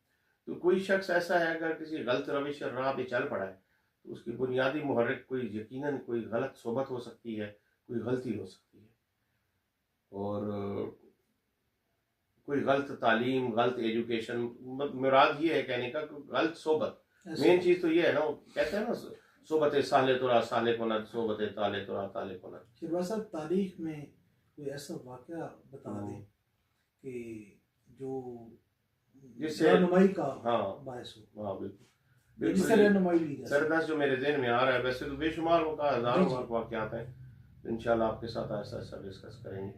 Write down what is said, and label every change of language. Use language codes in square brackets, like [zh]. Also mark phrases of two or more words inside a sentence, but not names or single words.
[ur] تو کوئی شخص ایسا ہے اگر کسی غلط روش اور راہ پہ چل پڑا ہے تو اس کی بنیادی محرک کوئی یقیناً کوئی غلط صحبت ہو سکتی ہے، کوئی غلطی ہو سکتی ہے، اور کوئی غلط تعلیم، غلط ایجوکیشن، مراد یہ ہے کہنے کا کہ غلط صحبت، مین چیز تو یہ ہے نا، وہ کہتے ہیں نا [fa] صحبت صالح ترا صالح کند، صحبت طالح ترا طالح کند۔ [ur] شہباز صاحب، تاریخ میں کوئی ایسا واقعہ بتا دیں کہ جو جس سے رہنمائی کا باعث ہو۔ ہاں بالکل جس سے رہنمائی لی جائے۔ سردست جو میرے ذہن میں آ رہا ہے، ویسے تو بے شمار ہزاروں واقعات ہیں، انشاءاللہ آپ کے ساتھ ایسا ایسا ڈسکس کریں گے۔